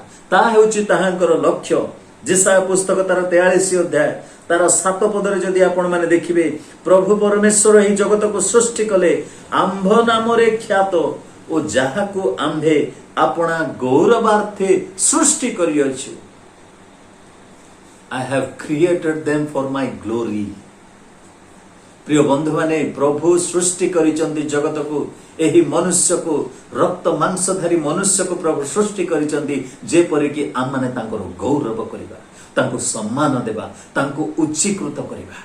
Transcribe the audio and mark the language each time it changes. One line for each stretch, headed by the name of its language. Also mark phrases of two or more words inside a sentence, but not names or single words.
Odia: ତାହା ହେଉଛି ତାହାଙ୍କର ଲକ୍ଷ୍ୟ। ଯେସାୟା ପୁସ୍ତକ ତାର 43 ଅଧ୍ୟାୟ ତାର 7 ପଦରେ ଯଦି ଆପଣ ମାନେ ଦେଖିବେ, ପ୍ରଭୁ ପରମେଶ୍ୱର ଏହି ଜଗତକୁ ସୃଷ୍ଟି କଲେ ଆମ୍ଭ ନାମରେ ଖ୍ୟାତ ଓ ଯାହାକୁ ଆମ୍ଭେ ଆପଣା ଗୌରବାର୍ଥେ ସୃଷ୍ଟି କରିଅଛୁ।
English: I have created them for my glory.
Odia: ପ୍ରିୟ ବନ୍ଧୁମାନେ, ପ୍ରଭୁ ସୃଷ୍ଟି କରିଛନ୍ତି ଜଗତକୁ, ଏହି ମନୁଷ୍ୟକୁ, ରକ୍ତ ମାଂସଧାରୀ ମନୁଷ୍ୟକୁ ପ୍ରଭୁ ସୃଷ୍ଟି କରିଛନ୍ତି ଯେପରିକି ଆମମାନେ ତାଙ୍କର ଗୌରବ କରିବା, ତାଙ୍କୁ ସମ୍ମାନ ଦେବା, ତାଙ୍କୁ ଉଚ୍ଚୀକୃତ କରିବା।